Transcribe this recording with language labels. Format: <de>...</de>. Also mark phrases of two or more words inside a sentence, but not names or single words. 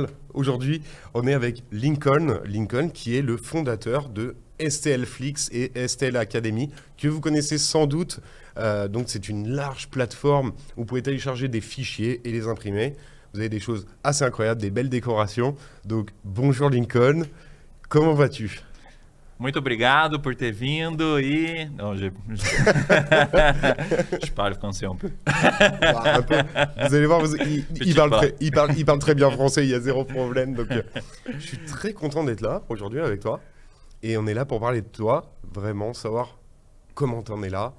<fr>Aujourd'hui, on est avec Lincoln, qui est le fondateur de STL Flix et STL Academy, que vous connaissez sans doute. Donc, c'est une large plateforme où vous pouvez télécharger des fichiers et les imprimer. Vous avez des choses assez incroyables, des belles décorations. Donc, bonjour Lincoln, comment vas-tu?</fr> <pt>Muito obrigado por ter vindo e...</pt> <fr>Non, je parle français un peu. Un peu. Vous allez voir, il parle très bien français, il y a zéro problème. Donc, je suis très content d'être là aujourd'hui avec toi. Et on est là pour parler de toi, vraiment savoir comment tu en es là.</fr>